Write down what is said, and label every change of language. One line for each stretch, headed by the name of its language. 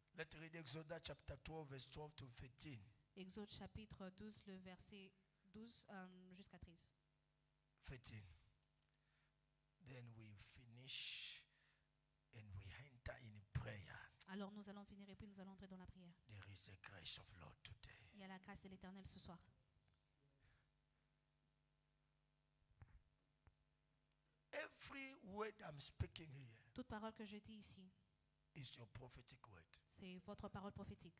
English: Let's read Exodus chapter 12, verse 12 to 15.
French: Exode chapitre 12, le verset 12 jusqu'à 13. 15.
English: Then we finish and we enter in prayer.
French: Alors nous allons finir et puis nous allons entrer dans la prière.
English: There is a grace of Lord today.
French: Il y a la grâce de l'Éternel ce soir.
English: Every word I'm speaking here
French: Toute parole que je dis ici,
English: is your prophetic word.
French: c'est votre parole prophétique.